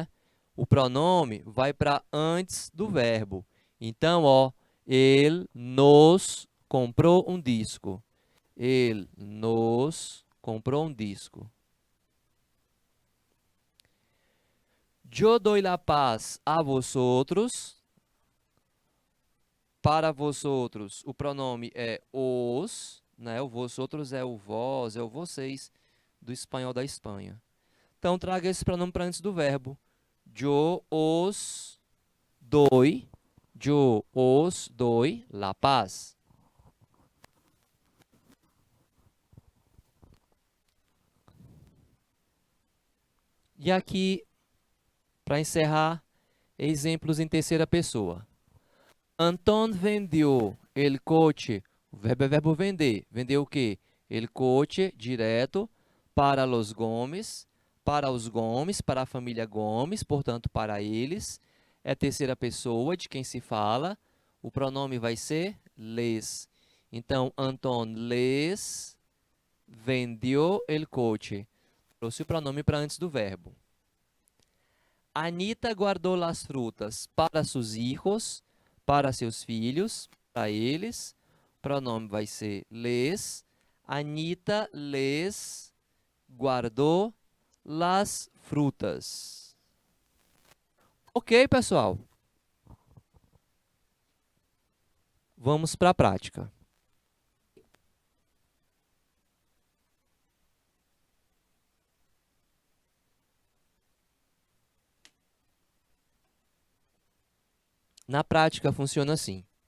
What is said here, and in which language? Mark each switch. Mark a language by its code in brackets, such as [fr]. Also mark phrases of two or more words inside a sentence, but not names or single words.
[pt] O pronome vai para antes do verbo. Então, ó, ele nos comprou um disco. Ele nos comprou um disco. Eu dou [es] la paz a vosotros. Para vosotros, [pt] o pronome é os, né? O vosotros é o vós, é o vocês, do espanhol da Espanha. Então, traga esse pronome para antes do verbo. Eu os doi [es] la paz. [pt] E aqui, para encerrar, exemplos em terceira pessoa. Anton vendeu [es] el coche. [pt] O verbo é verbo vender. Vender o quê? [es] El coche, [pt] direto, para [es] los Gomes. [pt] Para os Gomes, para a família Gomes, portanto, para eles. É a terceira pessoa de quem se fala. O pronome vai ser les. Então, Anton les vendeu [es] el coche. [pt] Trouxe o pronome para antes do verbo. Anita guardou [es] las frutas para sus hijos, [pt] para seus filhos, para eles. O pronome vai ser les. Anita les guardou [es] las frutas. [pt] Ok, pessoal. Vamos para a prática. Na prática funciona assim.